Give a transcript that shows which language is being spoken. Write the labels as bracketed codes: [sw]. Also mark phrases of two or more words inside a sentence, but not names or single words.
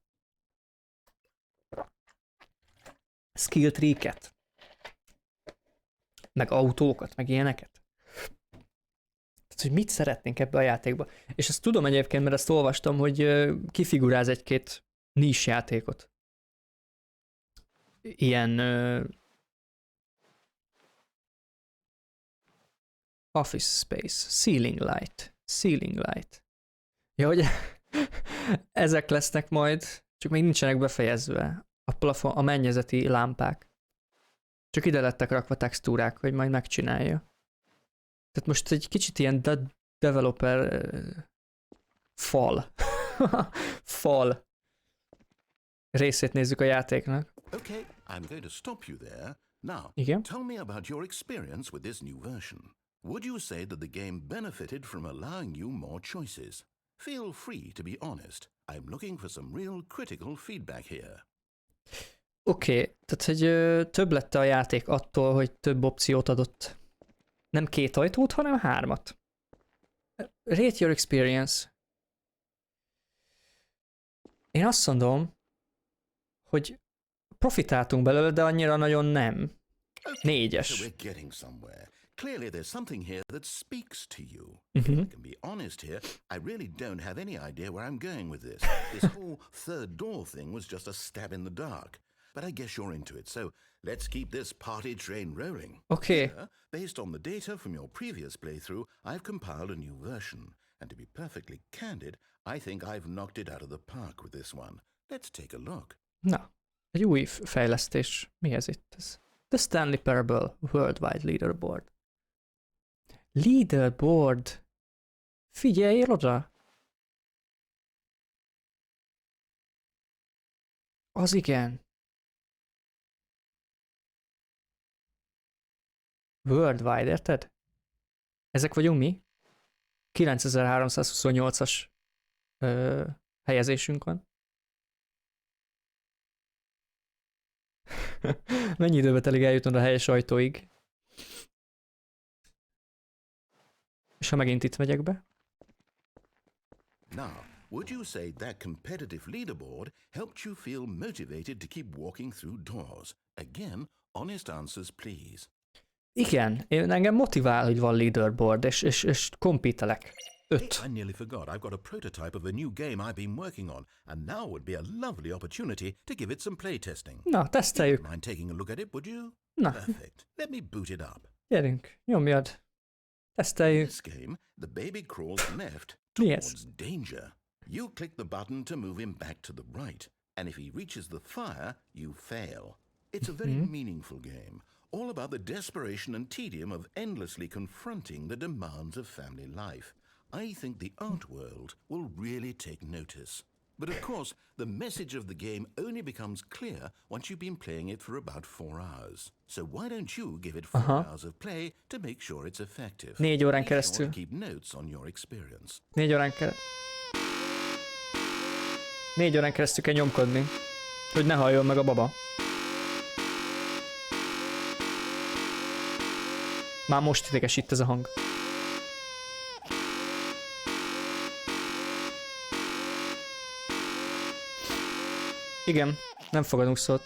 [en] Skill tree-ket, [hu] meg autókat, meg ilyeneket. Tehát, hogy mit szeretnénk ebbe a játékba. És ezt tudom egyébként, mert ezt olvastam, hogy kifiguráz egy-két niche játékot. [en] Ilyen office space, ceiling light. [hu] Ja, hogy ezek lesznek majd, csak még nincsenek befejezve a plafon, a mennyezeti lámpák. Csak ide lettek rakva textúrák, hogy majd megcsinálja. Tehát most egy kicsit ilyen developer fal részét nézzük a játéknak. [en] Okay, I'm going to stop you there. Now, [hu] Igen? [en] tell me about your experience with this new version. Would you say that the game benefited from allowing you more choices? Feel free to be honest. I'm looking for some real critical feedback here. [hu] Oké, tehát hogy több lett a játék attól, hogy több opciót adott. Nem 2 ajtót, hanem 3. [en] Rate your experience. [hu] Én azt mondom, hogy profitáltunk belőle, de annyira nagyon nem. 4-es. [en] So we're getting somewhere. Clearly there's something here that speaks to you. If I can be honest here, I really don't have any idea where I'm going with this. This whole third door thing was just a stab in the dark. But I guess you're into it, so let's keep this party train rolling. Okay. Here, based on the data from your previous playthrough, I've compiled a new version. And to be perfectly candid, I think I've knocked it out of the park with this one. Let's take a look. [hu] Na, egy új fejlesztés. Mi ez itt? [en] The Stanley Parable Worldwide Leaderboard. Leaderboard. [hu] Figyelj oda! Az igen. Worldwide, érted? Ezek vagyunk mi? 9328-as helyezésünk van. Mennyi időbe telik eljutnod a helyes ajtóig? És ha megint itt megyek be? [en] Now, would you say that competitive leaderboard helped you feel motivated to keep walking through doors? Again, honest answers, please. [hu] Igen, engem motivál, hogy van leaderboard, és kompítelek. 5. [en] I nearly forgot. I've got a prototype of a new game I've been working on, and now would be a lovely opportunity to give it some playtesting. [hu] Na, teszteljük. [en] Mind taking a look at it, would you? [hu] Na. [en] Perfect. Let me boot it up. [hu] Gyerünk, nyomjad. Teszteljük. [en] In this game, the baby crawls left Yes. towards danger. You click the button to move him back to the right, and if he reaches the fire, you fail. It's a very meaningful game, all about the desperation and tedium of endlessly confronting the demands of family life. I think the art world will really take notice. But of course, the message of the game only becomes clear once you've been playing it for about 4 hours. So why don't you give it 4 hours of play to make sure it's effective? [hu] 4 órán [en] Be [hu] keresztül. [en] sure to keep notes on your experience. [hu] 4 órán keresztül. 4 órán keresztül kell nyomkodni, hogy ne halljon meg a baba. Már most idegesít ez a hang. Igen, nem fogadunk szót.